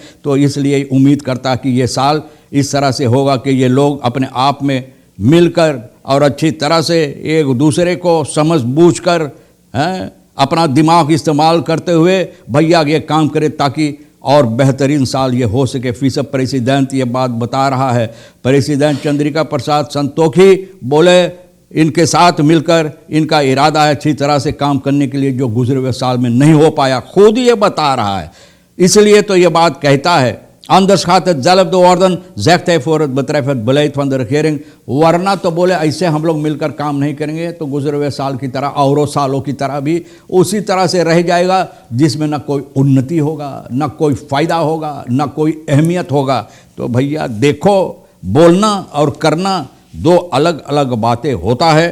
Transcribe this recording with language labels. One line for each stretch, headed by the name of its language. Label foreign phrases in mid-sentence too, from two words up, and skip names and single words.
Hindi: तो इसलिए उम्मीद करता कि ये साल इस तरह से होगा कि ये लोग अपने आप में मिलकर और अच्छी तरह से एक दूसरे को समझ बूझ कर अपना दिमाग इस्तेमाल करते हुए भैया ये काम करे ताकि और बेहतरीन साल ये हो सके। फीसद प्रेसिडेंट ये बात बता रहा है। प्रेसिडेंट चंद्रिका प्रसाद संतोखी बोले इनके साथ मिलकर इनका इरादा है अच्छी तरह से काम करने के लिए, जो गुजरे हुए साल में नहीं हो पाया, खुद ये बता रहा है। इसलिए तो ये बात कहता है
Dutch: Anders gaat het zelf worden, zegt hij voor het betreft het beleid van de regering।
Hindi: वरना तो बोले ऐसे हम लोग मिलकर काम नहीं करेंगे तो गुजरे हुए साल की तरह और सालों की तरह भी उसी तरह से रह जाएगा, जिसमें न कोई उन्नति होगा, न कोई फ़ायदा होगा, न कोई अहमियत होगा। तो भैया देखो, बोलना और करना दो अलग अलग बातें होता है।